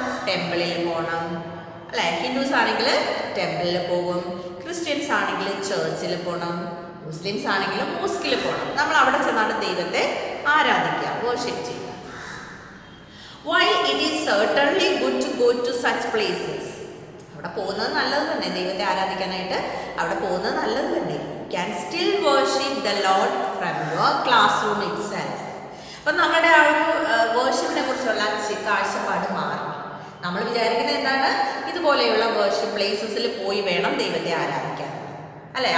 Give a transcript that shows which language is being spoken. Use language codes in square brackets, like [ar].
[ml] ടെമ്പിളിൽ പോകണം അല്ലേ? ഹിന്ദുസ് ആണെങ്കിൽ ടെമ്പിളിൽ പോകും, ക്രിസ്ത്യൻസ് ആണെങ്കിൽ ചർച്ചിൽ പോകണം, മുസ്ലിംസ് ആണെങ്കിലും മോസ്കിൽ പോകണം. നമ്മൾ അവിടെ ചെന്നാണ് ദൈവത്തെ ആരാധിക്കുക, വർഷിപ്പ് ചെയ്യുക. [en] While it is certainly good to go to such places, [ml] അവിടെ പോകുന്നത് നല്ലത് തന്നെ, ദൈവത്തെ ആരാധിക്കാനായിട്ട് അവിടെ പോകുന്നത് നല്ലത് തന്നെ. [en] Can still worship the Lord from your classroom itself. [ml] അപ്പം നമ്മുടെ ആ ഒരു വർഷിപ്പിനെ കുറിച്ചുള്ള കാഴ്ചപ്പാട് മാറി. നമ്മൾ വിചാരിക്കുന്നത് എന്താണ്? ഇതുപോലെയുള്ള വർഷിപ്പ് പ്ലേസസിൽ പോയി വേണം ദൈവത്തെ ആരാധിക്കാൻ അല്ലേ?